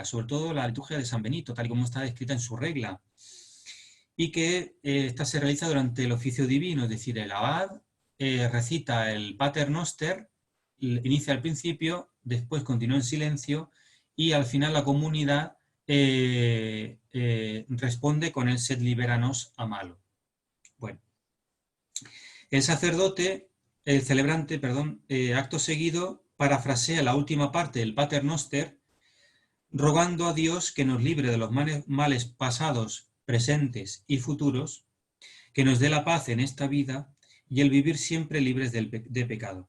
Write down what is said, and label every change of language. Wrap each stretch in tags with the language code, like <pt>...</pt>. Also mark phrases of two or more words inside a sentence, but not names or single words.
<es>sobre todo la liturgia de San Benito, tal y como está descrita en su regla, y que esta se realiza durante el oficio divino, es decir, el abad recita el</es> <la>Pater Noster,</la> <es>inicia al principio, después continúa en silencio y al final la comunidad responde con el</es> <la>Sed liberanos amalo.</la> <es>Bueno, el sacerdote, el celebrante, perdón, acto seguido parafrasea la última parte del</es> <la>Pater Noster,</la> <es>rogando a Dios que nos libre de los males pasados, presentes y futuros, que nos dé la paz en esta vida y el vivir siempre libres de pecado.</es>